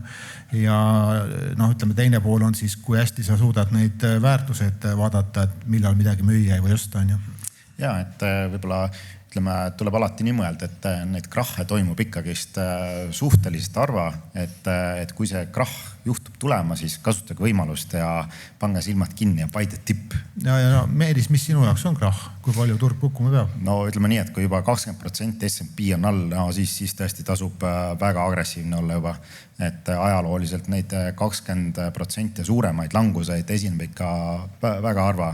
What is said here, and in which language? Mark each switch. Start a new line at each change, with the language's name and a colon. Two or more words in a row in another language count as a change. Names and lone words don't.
Estonian: Ja ütleme, teine pool on siis, kui hästi sa suudad neid väärtused vaadata, et millal midagi müüa või osta, on ju. Ja, et võib-olla ütleme, tuleb alati nii mõelda, et neid krahhe toimub ikkagist suhteliselt harva, et kui see krahh juhtub tulema, siis kasutage võimalust ja pange silmad kinni ja
English: buy the dip.
Estonian: Ja Meelis, mis sinu jaoks on krahh? Kui palju turg kukkuma peab? No ütleme nii, et kui juba 20% S&P on all, no siis tõesti tasub väga agressiivne olla juba. Et ajalooliselt neid 20% suuremaid languseid esineb ikka väga harva.